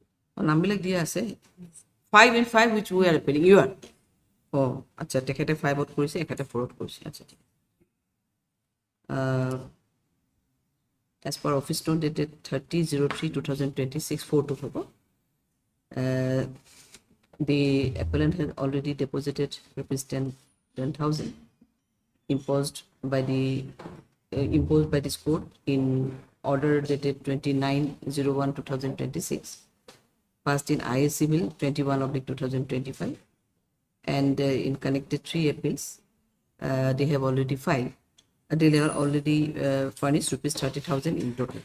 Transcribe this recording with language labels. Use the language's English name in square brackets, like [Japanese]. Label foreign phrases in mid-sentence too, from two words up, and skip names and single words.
[Assamese] নামবিলাক দিয়া আছে [English] 5 and 5 which we are appealing you are [Assamese] আচ্ছা তেখেতে 5ত কৰিছে এখেতে 4ত কৰিছে আচ্ছা ঠিক [English] as per office note dated 30/03/2026 4 হ'ব the appellant has already deposited rupees 10,000 imposed by this court in order dated 29/01/2026 passed in IAC Bill 21/2025 and in connected 3 appeals they have already filed they have already furnished rupees 30,000 in total.